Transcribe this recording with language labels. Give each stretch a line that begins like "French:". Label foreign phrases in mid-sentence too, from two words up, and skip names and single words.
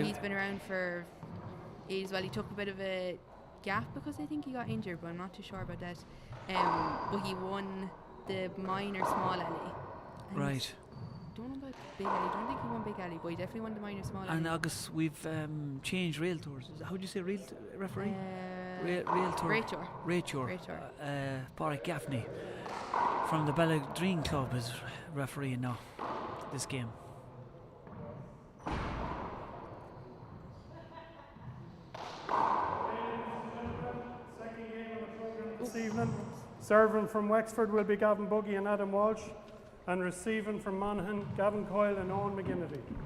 English: he's been around for ages. Well, he took a bit of a gap because I think he got injured, but I'm not too sure about that. But he won the minor small alley. And Right. Don't know about big alley. Don't think he won big alley, but he definitely won the minor small alley. And August, we've changed rail tours. How do you say rail referee? Rail tour. Rachel. Rachel. Páirc Gaffney from the Balladreen Club is refereeing now this game. this evening? Serving from Wexford will be Gavin Buggy and Adam Walsh, and receiving from Monaghan, Gavin Coyle and Owen McGinty.